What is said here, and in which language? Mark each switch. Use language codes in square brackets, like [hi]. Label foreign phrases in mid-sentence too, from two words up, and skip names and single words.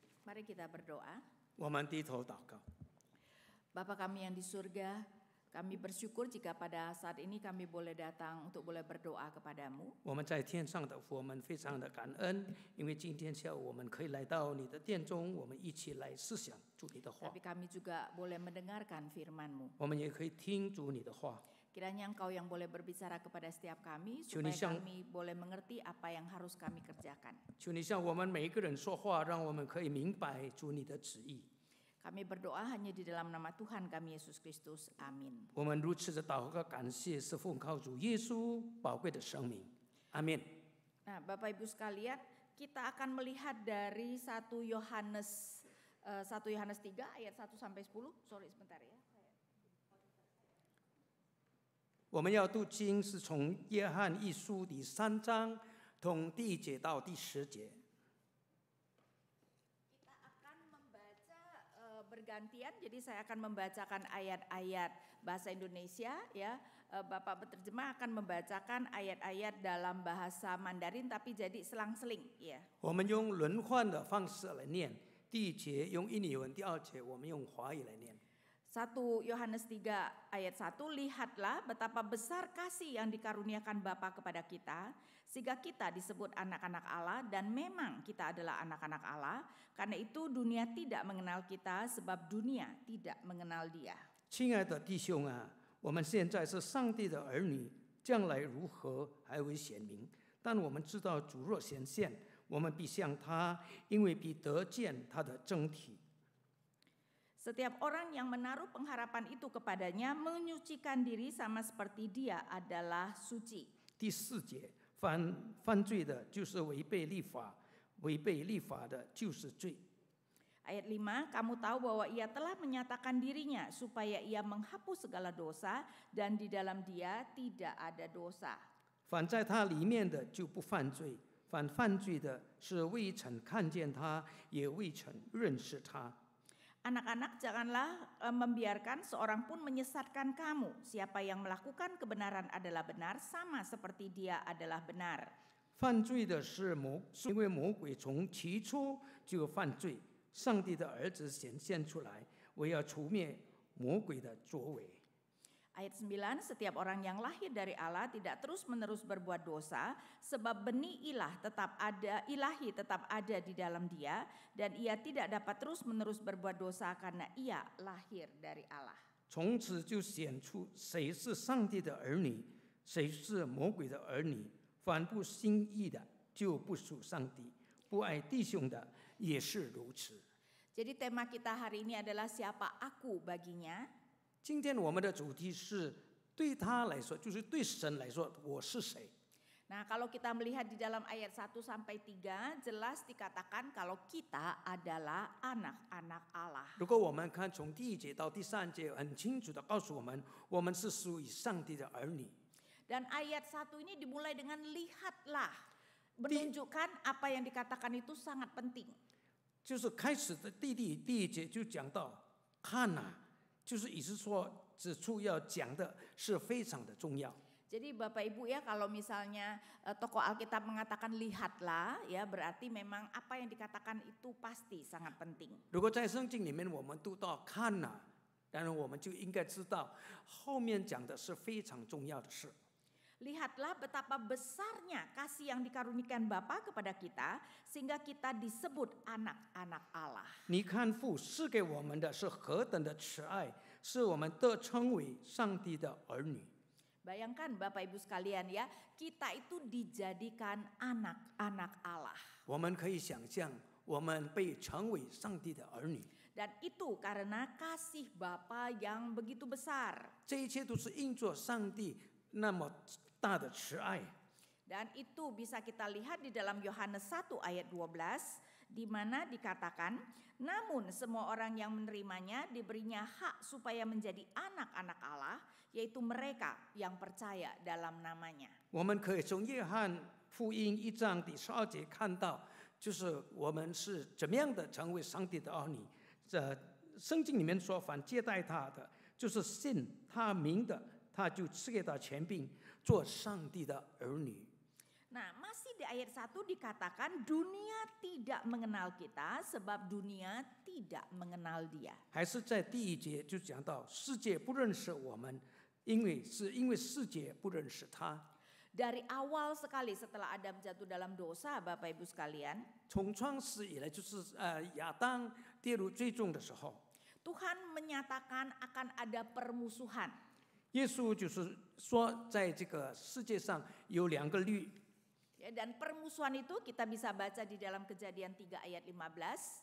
[id] Mari kita berdoa. [zh] 我们低头祷告。 [id] Bapa kami yang di surga, kami bersyukur jika pada saat ini kami boleh datang untuk boleh berdoa kepadamu. [zh] 我们在天上的父，我们非常的感恩，因为今天下午我们可以来到你的殿中，我们一起来思想主你的话， [id] Tapi kami juga boleh mendengarkan firman-Mu. [zh] 我们也可以听主你的话。 [id] Kiranya Engkau yang boleh berbicara kepada setiap kami, Tuhan, supaya yang- kami boleh mengerti apa yang harus kami kerjakan. [zh] 求你向我们每一个人说话，让我们可以明白主你的旨意。 [id] Kami berdoa hanya di dalam nama Tuhan kami Yesus Kristus. Amin. [zh] 我们如此的祷告感谢，是奉靠主耶稣宝贵的生命。阿门。 [id] Nah, Bapak Ibu sekalian, kita akan melihat dari 1 Yohanes 3 ayat 1 sampai 10. Sorry sebentar ya. [zh] 我们要读经是从约翰一书第3章，从第1节到第10节。 [id] Kita akan membaca bergantian, jadi saya akan membacakan ayat-ayat bahasa Indonesia, ya. Bapak penerjemah akan membacakan ayat-ayat dalam bahasa Mandarin, tapi jadi selang-seling, ya. [zh] 我们用轮换的方式来念，第1节用印尼文，第2节我们用华语来念。 [id] 1 Yohanes 3 ayat 1, lihatlah betapa besar kasih yang dikaruniakan Bapa kepada kita, sehingga kita disebut anak-anak Allah, dan memang kita adalah anak-anak Allah. Karena itu dunia tidak mengenal kita, sebab dunia tidak mengenal Dia. [zh] 亲爱的弟兄啊，我们现在是上帝的儿女，将来如何还未显明。但我们知道主若显现，我们必像他，因为必得见他的真体。 [id] Setiap orang yang menaruh pengharapan itu kepadanya menyucikan diri sama seperti Dia adalah suci. [zh] 第4节，犯罪的就是违背律法，违背律法的就是罪。 [id] Ayat 5, kamu tahu bahwa Ia telah menyatakan dirinya supaya Ia menghapus segala dosa, dan di dalam Dia tidak ada dosa. [zh] 凡在他里面的就不犯罪，凡犯罪的是未曾看见他，也未曾认识他。 [id] Anak-anak, janganlah membiarkan seorang pun menyesatkan kamu. Siapa yang melakukan kebenaran adalah benar, sama seperti Dia adalah benar. [zh] 犯罪的是因为魔鬼从起初就犯罪。上帝的儿子显现出来，为要除灭魔鬼的作为。 [id] Ayat 9, setiap orang yang lahir dari Allah tidak terus-menerus berbuat dosa, sebab benih ilahi tetap ada di dalam dia, dan ia tidak dapat terus-menerus berbuat dosa karena ia lahir dari Allah. [zh] 从此就显出谁是上帝的儿女，谁是魔鬼的儿女。凡不心意的，就不属上帝；不爱弟兄的，也是如此。 [id] Jadi tema kita hari ini adalah siapa aku baginya. [zh] 今天我们的主题是对他来说，就是对神来说，我是谁？ [id] Nah, kalau kita melihat di dalam ayat 1 sampai 3, jelas dikatakan kalau kita adalah anak-anak Allah. [zh] 如果我们看从第1节到第3节，很清楚的告诉我们，我们是属于上帝的儿女。 [id] Dan ayat 1 ini dimulai dengan lihatlah, menunjukkan apa yang dikatakan itu sangat penting. [zh] 就是开始的第1节就讲到看哪，就是意思说指出要讲的是非常的重要。 [id] Jadi Bapak Ibu ya, kalau misalnya tokoh Alkitab mengatakan lihatlah, ya berarti memang apa yang dikatakan itu pasti sangat penting. [zh] 如果在圣经里面我们读到看哪，当然我们就应该知道后面讲的是非常重要的事。 [id] Lihatlah betapa besarnya kasih yang dikarunikan Bapa kepada kita, sehingga kita disebut anak-anak Allah. [zh] 你看父赐给我们的是何等的慈爱，使我们得称为上帝的儿女。 [id] Bayangkan Bapak Ibu sekalian ya, kita itu dijadikan anak-anak Allah. [zh] 我们可以想象，我们被称为上帝的儿女。 [id] Dan itu karena kasih Bapa yang begitu besar. [zh] 这一切都是因着上帝那么大的慈爱。 [id] Dan itu bisa kita lihat di dalam Yohanes 1 ayat 12, di mana dikatakan, namun semua orang yang menerimanya diberinya hak supaya menjadi anak-anak Allah, yaitu mereka yang percaya dalam namanya. [zh] 我们可以从约翰福音1章第12节看到，就是我们是怎么样的成为上帝的儿女。这圣经里面说，凡接待他的，就是信他名的，他就赐给他权柄，做上帝的儿女。 [id] Nah, masih di ayat 1 dikatakan dunia tidak tidak mengenal kita sebab dunia tidak mengenal dia. [zh] 还是在第1节就讲到世界不认识我们，因为世界不认识他。 [id] Dari awal sekali setelah Adam jatuh dalam dosa, Bapak Ibu sekalian, [zh] 从创始以来，就是亚当跌入最重的时候， [id] Tuhan menyatakan akan ada permusuhan. [zh] 耶稣就是说，在这个世界上有2个律。 [id] Ya, dan permusuhan itu kita bisa baca di dalam Kejadian 3 ayat 15.